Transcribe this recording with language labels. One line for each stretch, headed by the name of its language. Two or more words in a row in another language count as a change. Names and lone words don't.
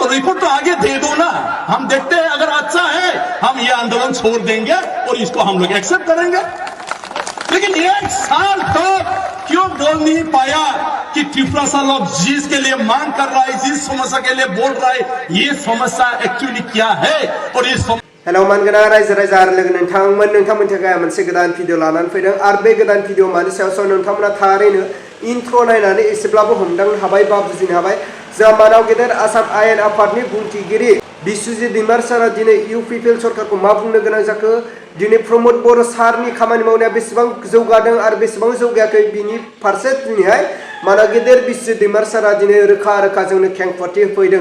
Hindi: रिपोर्ट तो आगे दे दो ना, हम देखते हैं अगर अच्छा है हम ये आंदोलन छोड़ देंगे और इसको हम लोग एक्सेप्ट करेंगे। लेकिन एक साल तक क्यों बोल नहीं पाया कि त्रिपुरा सा लोग जिस के लिए मांग कर रहा है, जिस समस्या के लिए बोल रहा है, ये समस्या एक्चुअली क्या है और ये
Bodo: हेलो मानगोना रायजो राजा आरो लोगो नोंथांमोन थाखाय मोनसे गोदान भिडिअ लानानै फैदों आरो बे गोदान भिडिअ मानि सायाव नोंथांमोना थारैनो इन्ट्र नायनानै एसेब्लाबो हमदांनो हाबाय बा बुजिनो हाबाय। जोंहा मानाव गेदेर आसाम आयेन आफादनि बुंथिगिरि बिस्वजित दैमार सारा दिनै इउपिपिएल सरकारखौ मा बुंनो गोनां जाखो, दिनै प्रमोद बर' सारनि खामानि मावनाया बेसेबां जौगादों आरो बेसेबां जौगायाखै बिनि फारसे दिनैहाय मानाव गेदेर बिस्वजित दैमार सारा दिनै रोखा रोखा जोंनो खेंफोरथि होफैदों।